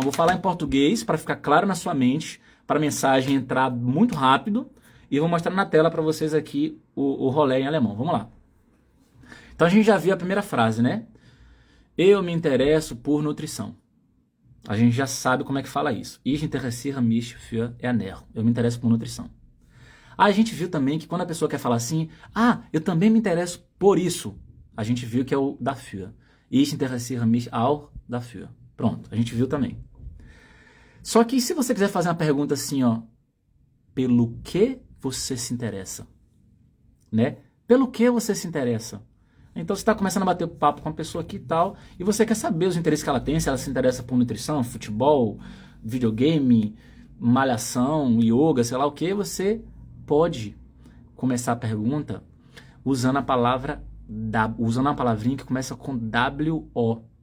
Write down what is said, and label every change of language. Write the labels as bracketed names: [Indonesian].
[Portuguese] Vou falar em português para ficar claro na sua mente, para a mensagem entrar muito rápido. E vou mostrar na tela para vocês aqui o rolê em alemão. Vamos lá. Então, a gente já viu a primeira frase, né? Eu me interesso por nutrição. A gente já sabe como é que fala isso. [German] Ich interessiere mich für Ernährung. [Portuguese] Eu me interesso por nutrição. A gente viu também que quando a pessoa quer falar assim, eu também me interesso por isso. A gente viu que é o dafür. [German] Ich interessiere mich auch dafür. [Portuguese] Pronto, a gente viu também. Só que se você quiser fazer uma pergunta assim, ó, pelo que você se interessa? Né? Pelo que você se interessa? Então você está começando a bater papo com a pessoa aqui e tal, e você quer saber os interesses que ela tem, se ela se interessa por nutrição, futebol, videogame, malhação, yoga, sei lá o que, você pode começar a pergunta usando a palavrinha que começa com WO.